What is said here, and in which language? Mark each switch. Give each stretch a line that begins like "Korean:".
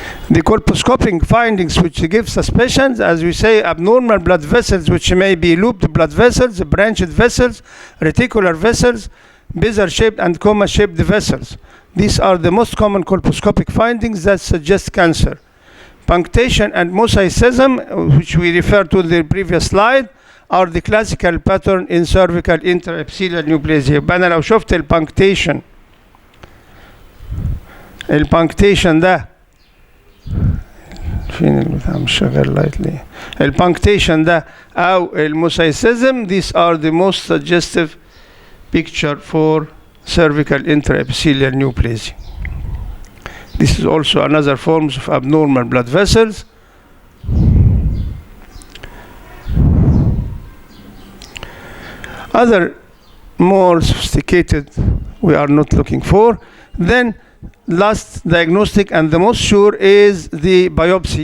English: The colposcopic findings which give suspicions, as we say, abnormal blood vessels which may be looped blood vessels, branched vessels, reticular vessels, bezier-shaped and comma-shaped vessels. These are the most common colposcopic findings that suggest cancer. Punctation and mosaicism, which we referred to in the previous slide, are the classical pattern in cervical intraepithelial neoplasia.
Arabic: يبقى أنا لو شفت البانكتيشن ده فين البتاع مش شغال لايتلي البانكتيشن ده أو الموسايسيزم,
English: these are the most suggestive picture for cervical intraepithelial neoplasia. This is also another form of abnormal blood vessels. Other more sophisticated we are not looking for. Then last diagnostic and the most sure is the biopsy.